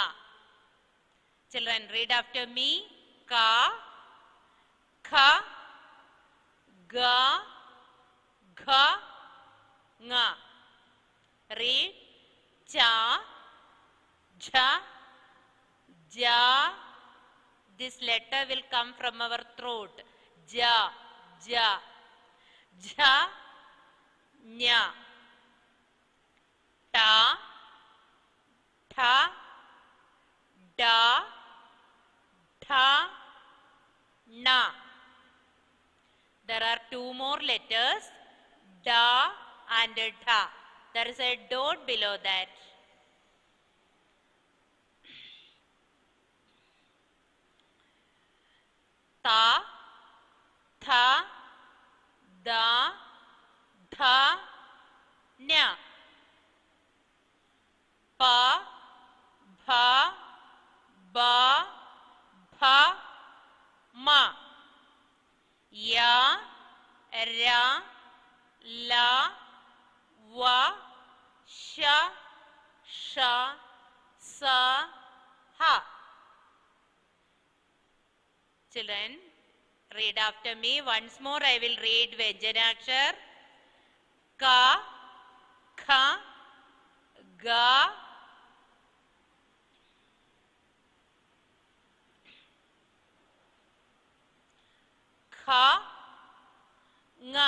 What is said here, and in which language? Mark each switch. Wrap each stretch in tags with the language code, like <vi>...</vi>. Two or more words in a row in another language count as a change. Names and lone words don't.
<en>Children, read after me. Ka, Kha, Ga, Gha, Nga. Read. Cha, Jha, Ja. This letter will come from our throat. Ja, Ja. Jha, Nya. Ta, Tha, Da, Tha, Na. There are two more letters, Da and Dha. There is a dot below that. Ta, Tha, Da, Dha, Nya. Pa, Bha, Ba, Bha, Ma. Ya, Ra, La, Va, Sha, Sha, Sa, Ha. Children, read after me. Once more I will read Vyanjanakshar. Ka, Kha, Ga, Kha, Nga.</en>